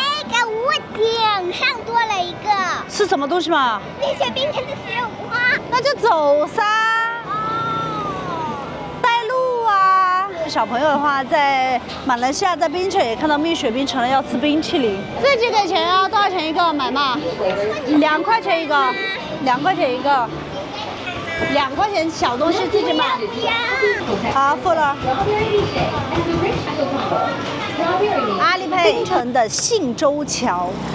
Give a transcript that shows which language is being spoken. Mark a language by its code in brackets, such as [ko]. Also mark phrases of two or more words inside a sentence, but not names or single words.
[zh] 那個屋頂上多了一個。是什麼東西嘛？冰雪冰城的雪王。那就走噻。帶路啊！小朋友的話，在馬來西亞在檳城也看到蜜雪冰城了，要吃冰淇淋。這幾個錢啊？多少錢一個？買嘛？2塊錢一個，2塊錢一個，2塊錢小東西自己買。好，付了。阿里配檳城的信州橋。